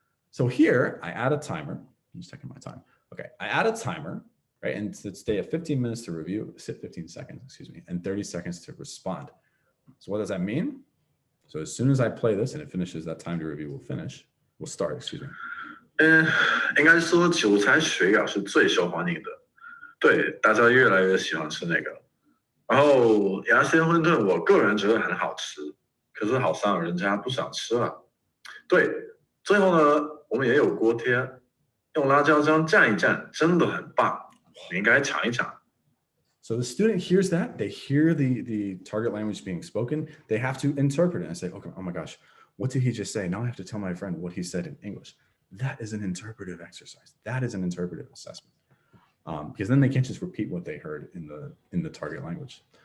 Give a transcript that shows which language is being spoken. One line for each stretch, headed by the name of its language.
English: So here I add a timer. I'm just checking my time. Okay, I add a timer, right? And it's stay at 15 minutes to review, 15 seconds, excuse me, and 30 seconds to respond. So what does that mean? So as soon as I play this and it finishes, that time to review will finish. We'll start, excuse me.
Chinese: 应该说韭菜水饺是最受欢迎的，对，大家越来越喜欢吃那个。然后鸭鲜馄饨，我个人觉得很好吃，可是好像人家不想吃了。对，最后呢，我们也有锅贴，用辣椒酱蘸一蘸，真的很棒，你应该尝一尝。
English: So the student hears that, they hear the target language being spoken, they have to interpret it and say, okay, oh my gosh, what did he just say? Now I have to tell my friend what he said in English. That is an interpretive exercise. That is an interpretive assessment. Because then they can't just repeat what they heard in the target language.